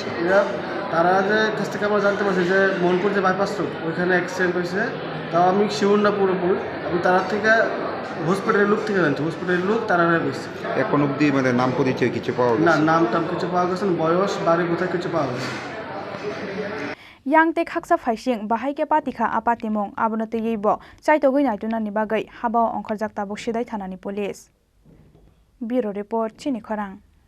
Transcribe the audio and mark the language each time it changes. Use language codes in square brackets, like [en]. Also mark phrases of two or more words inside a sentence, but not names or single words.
[bn] তারা যে কাছ থেকে আমরা জানতে পারছি যে মোহনপুর যে বাইপাস রোড ওইখানে অ্যাক্সিডেন্ট হয়েছে তাও আমি শিওর না পুরোপুরি আমি তারা থেকে হসপিটালের লোক থেকে জানছি হসপিটালের লোক তারা গেছে এখন অবধি মানে নাম পরিচয় কিছু পাওয়া গেছে না নাম টাম কিছু পাওয়া গেছে বয়স বাড়ি কোথায় কিছু পাওয়া গেছে [trp] Yang te khaksa phaising bahai ke patikha apatimong abonote yeibo chaitogoi naituna ni bagai habao ongkhorjak tabuk Sidhai thanani police [en] Bureau report [trp] Chini Khorang